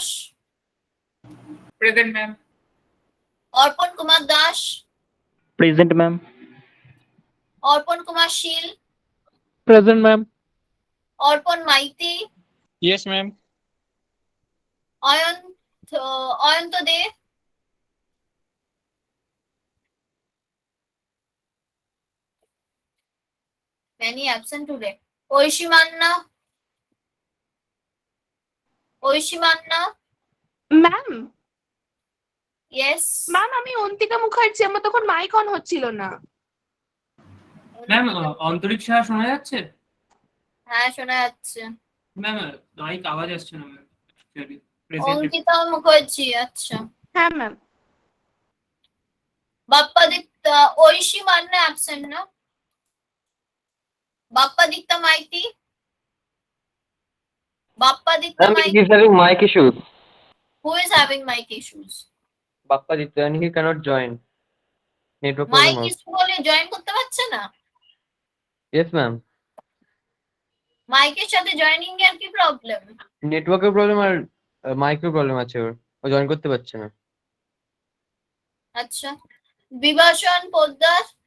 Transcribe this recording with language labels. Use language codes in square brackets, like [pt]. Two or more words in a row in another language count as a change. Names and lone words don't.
[en] Present, ma'am. Orpon Kumar Das, Present, ma'am. Orpon Kumar Shil, Present, ma'am. Orpon Maiti, Yes, ma'am. Ayanta De, many absent today. Oishimanna, Oishimanna, ম্যাম yes. [bn] ম্যাম আমি অন্তিকা মুখার্জি, আমার তখন [en] mic on [bn] হচ্ছিল না। ম্যাম অন্তরিক সাহা শোনা যাচ্ছে? হ্যাঁ, শোনা যাচ্ছে। ম্যাম মাইক আওয়াজ আসছে না ম্যাম। অঙ্কিতা মুখার্জি, আচ্ছা। হ্যাঁ ম্যাম। বাপ্পাদিত্য, ঐশী মান্না absent না? [en] Bappaditya Maiti, Bappaditya Maiti. He's having mic issues. Who is having mic issues? Bappaditya, and he cannot join. Network মাইক problem. [bn] ইস্যু বলে জয়েন করতে পারছে না? [en] Yes, ma'am. [bn] মাইকের সাথে জয়েনিং এর কি প্রবলেম? নেটওয়ার্কের প্রবলেম আর [en] micro problem [bn] আছে ওর, ও জয়েন করতে পারছে না। আচ্ছা, বিভাষণ পোদ্দার,